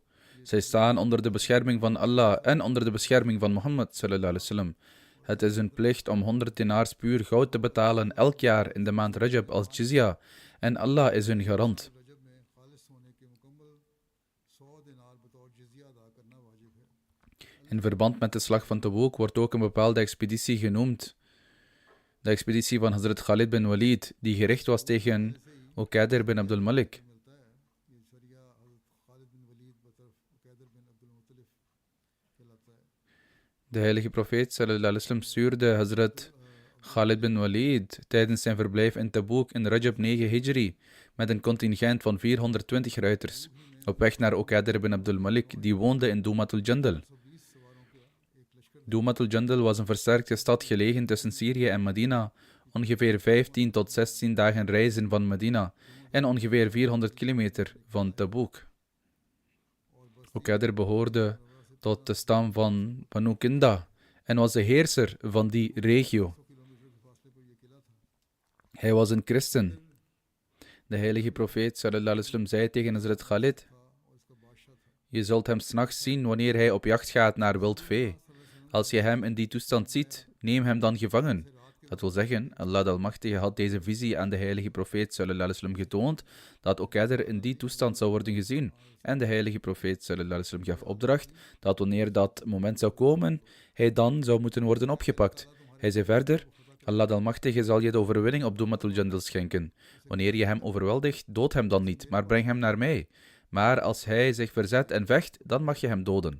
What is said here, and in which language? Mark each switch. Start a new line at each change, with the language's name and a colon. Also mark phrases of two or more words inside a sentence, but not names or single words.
Dutch: Zij staan onder de bescherming van Allah en onder de bescherming van Mohammed
Arabic: صلى الله عليه وسلم.
Dutch: Het is hun plicht om 100 dinars puur goud te betalen elk jaar in de maand Rajab als jizya, en Allah is hun garant. In verband met de slag van Tabuk wordt ook een bepaalde expeditie genoemd. De expeditie van Hazrat Khalid bin Walid, die gericht was tegen Uqadir bin Abdul Malik. De heilige profeet
Arabic: صلى الله عليه وسلم
Dutch: stuurde Hazrat Khalid bin Walid tijdens zijn verblijf in Tabuk in Rajab 9 Hijri met een contingent van 420 ruiters op weg naar Uqadir bin Abdul Malik, die woonde in Dumatul Jandal. Dumatul Jandal was een versterkte stad gelegen tussen Syrië en Medina, ongeveer 15 tot 16 dagen reizen van Medina en ongeveer 400 kilometer van Tabuk. Uqadir behoorde tot de stam van Banu Kinda en was de heerser van die regio. Hij was een christen. De heilige profeet
Arabic: صلى الله عليه وسلم
Dutch: zei tegen Hazrat Khalid: je zult hem 's nachts zien wanneer hij op jacht gaat naar wild vee. Als je hem in die toestand ziet, neem hem dan gevangen, Dat wil zeggen, Allah de Almachtige had deze visie aan de heilige profeet
Arabic: صلى الله عليه وسلم
Dutch: getoond, dat Okaider in die toestand zou worden gezien. En de heilige profeet
Arabic: صلى الله عليه وسلم
Dutch: gaf opdracht dat wanneer dat moment zou komen, hij dan zou moeten worden opgepakt. Hij zei verder, Allah de Almachtige zal je de overwinning op Dumatul Jandal schenken. Wanneer je hem overweldigt, dood hem dan niet, maar breng hem naar mij. Maar als hij zich verzet en vecht, dan mag je hem doden.